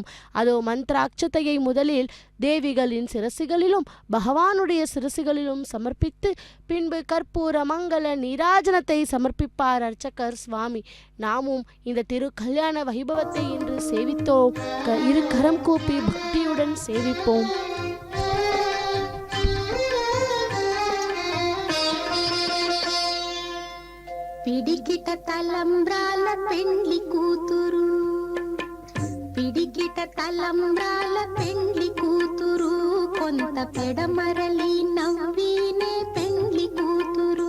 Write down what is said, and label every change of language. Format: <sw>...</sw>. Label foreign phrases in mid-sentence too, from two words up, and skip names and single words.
<ta>அதோ மந்திராட்சதையை முதலில் தேவிகளின் சிரசுகளிலும் பகவானுடைய சிரசுகளிலும் சமர்ப்பித்து பின்பு கற்பூர மங்கள நீராஜனத்தை சமர்ப்பிப்பார் அர்ச்சகர் சுவாமி. நாமும் இந்த திரு கல்யாண வைபவத்தை இன்று சேவித்தோம். இரு கரம் கூப்பி பக்தியுடன் சேவிப்போம்.</ta> <te>పిడికిట తలంబ్రాల పెండ్లి కూతురు, పిడికిట తలంబ్రాల పెండ్లి కూతురు, కొంత పెడమరలి నవ్వినే పెండ్లి కూతురు.</te>